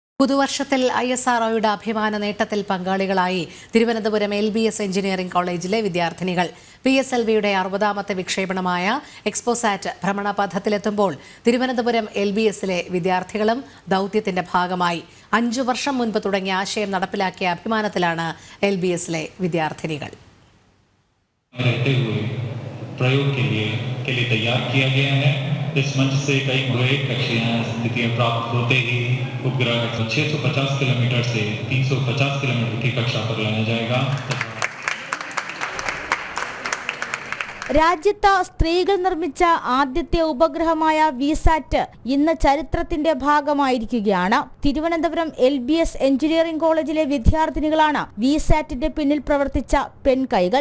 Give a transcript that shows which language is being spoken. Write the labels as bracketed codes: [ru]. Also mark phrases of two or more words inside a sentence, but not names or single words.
[ml] പുതുവർഷത്തിൽ ISROയുടെ അഭിമാന നേട്ടത്തിൽ പങ്കാളികളായി തിരുവനന്തപുരം LBS എഞ്ചിനീയറിംഗ് കോളേജിലെ വിദ്യാർത്ഥിനികൾ. PSLVയുടെ 60ാമത്തെ വിക്ഷേപണമായ എക്സ്പോസാറ്റ് ഭ്രമണപഥത്തിലെത്തുമ്പോൾ തിരുവനന്തപുരം LBSലെ വിദ്യാർത്ഥികളും ദൗത്യത്തിന്റെ ഭാഗമായി 5 വർഷം മുൻപ് തുടങ്ങിയ ആശയം നടപ്പിലാക്കിയ അഭിമാനത്തിലാണ് LBSലെ വിദ്യാർത്ഥിനികൾ. [hi] प्रयोग के लिए तैयार किया गया है। इस मंच से कई कक्षाएं स्थितियां प्राप्त होते ही उपग्रह 650 किलोमीटर से 350 किलोमीटर की कक्षा पर लाया जाएगा। [ml] രാജ്യത്ത് സ്ത്രീകൾ നിർമ്മിച്ച ആദ്യത്തെ ഉപഗ്രഹമായ വിസാറ്റ് ഇന്ന് ചരിത്രത്തിന്റെ ഭാഗമായിരിക്കുകയാണ്. തിരുവനന്തപുരം LBS എഞ്ചിനീയറിംഗ് കോളേജിലെ വിദ്യാർത്ഥിനികളാണ് വിസാറ്റിന്റെ പിന്നിൽ പ്രവർത്തിച്ച പെൺകൈകൾ.